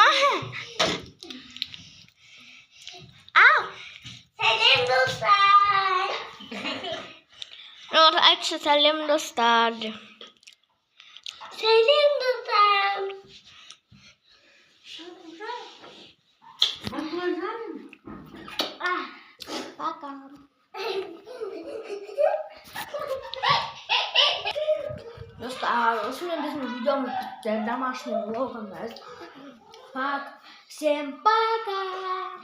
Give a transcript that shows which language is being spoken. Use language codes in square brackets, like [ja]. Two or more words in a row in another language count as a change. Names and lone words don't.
[az] Salam dostlar. Arkadaşlar salam dostlar. Salam dostlar. [ru] Пока. [kk] Достар, осымен біздің видеомыз бітті. Домашний влогымыз. [ru] Всем пока.